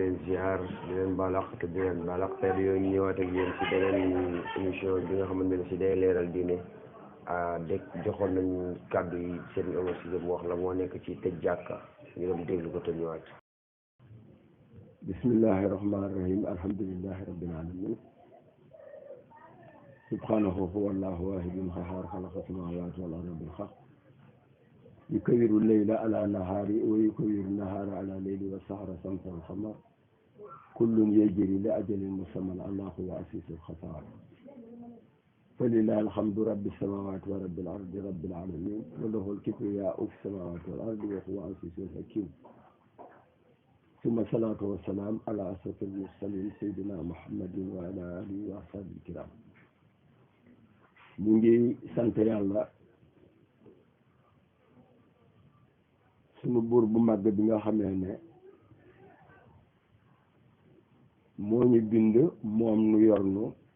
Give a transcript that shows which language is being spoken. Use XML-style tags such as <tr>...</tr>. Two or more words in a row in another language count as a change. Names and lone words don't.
<wo>ziar di leen balaax te di leen balaax tey yooyu ñëwaat ak yéen si beneen émission bi nga xamante ne si day leeral diine dégg joxoon nañ kàddu yi Serigne Omar Cissé mu wax la moo nekk ci tëj jàkka ñu dem déglu ko te ñëwaat.</wo> <ar>بسم الله الرحمن الرحيم الحمد لله رب العالمين سبحانه هو الله الواحد القهار خلق السماوات والأرض بالحق يكور الليل على النهار ويكور النهار على الليل وسخر الشمس والقمر كل يجري لأجل مسمى الله والعزيز الغفار فلله الحمد رب السماوات ورب الأرض رب العالمين وله الكبرياء في السماوات والأرض وهو العزيز الحكيم ثم الصلاة والسلام على أشرف المرسلين سيدنا محمد وعلى آله والأصحاب الكرام ñu ngi sant yàlla</ar> <wo>sunu buur bu màgg bi nga xamee ne moo ñu bind moom nu yor nu</wo>